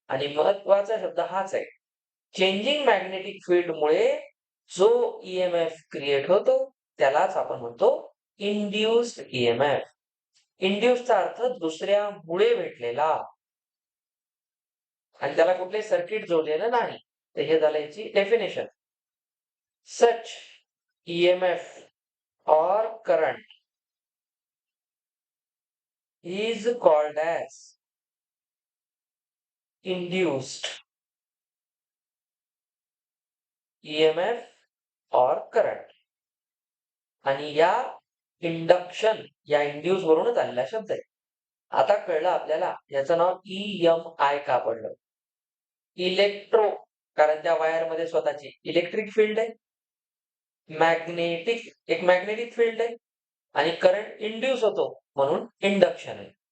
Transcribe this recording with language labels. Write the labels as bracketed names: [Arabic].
[Marathi] आणि महत्वाचा शब्द हाच आहे, चेंजिंग मॅग्नेटिक फील्ड मुळे जो ईएमएफ क्रिएट होतो त्यालाच आपण म्हणतो इंड्युस्ड ईएमएफ. इंड्युसचा अर्थ दुसऱ्यामुळे भेटलेला, आणि त्याला कुठले सर्किट जोडलेलं नाही. तर हे झालं याची डेफिनेशन. [English] Such EMF or current is called as induced EMF or current. [Marathi] आणि या इंडक्शन या इंड्यूस वरूनच आलेला शब्द आहे. आता कळलं आपल्याला याचं नाव EMI का पडलं. इलेक्ट्रो, कारण त्या वायरमध्ये स्वतःची इलेक्ट्रिक फील्ड आहे. मॅग्नेटिक, एक मॅग्नेटिक फील्ड आहे आणि करंट इंड्यूस होतो म्हणून इंडक्शन आहे.